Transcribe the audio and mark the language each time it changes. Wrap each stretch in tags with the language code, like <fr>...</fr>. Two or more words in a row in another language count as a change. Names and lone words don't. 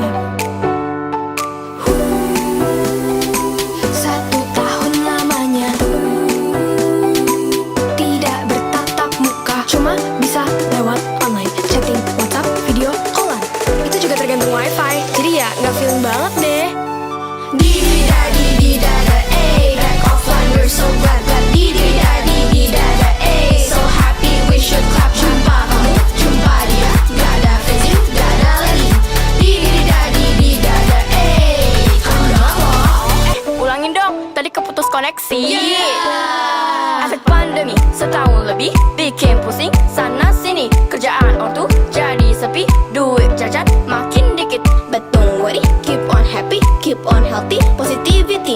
<id>1 tahun lamanya tidak bertatap muka, cuma bisa lewat online, chatting, WhatsApp,</id> <en>video callan.</en> <id>Itu juga tergantung wifi, jadi ya nggak feeling banget deh. Di-di-da-di-di-da-da,</id> <en>back offline, we're so glad. Di-di-da-di-di-da-da, so happy we should clap.</en> <id>Jumpa kamu, jumpa dia, gak ada Facebook, gak ada lagi. Di-di-da-di-di-da-da, kamu banget loh. Ulangin dong, tadi keputus koneksi. Efek pandemi setahun lebih bikin pusing sana sini, kerjaan ortu jadi sepi, duit jajan makin dikit.</id> <en>But don't worry, keep on happy, keep on healthy, positivity.</en>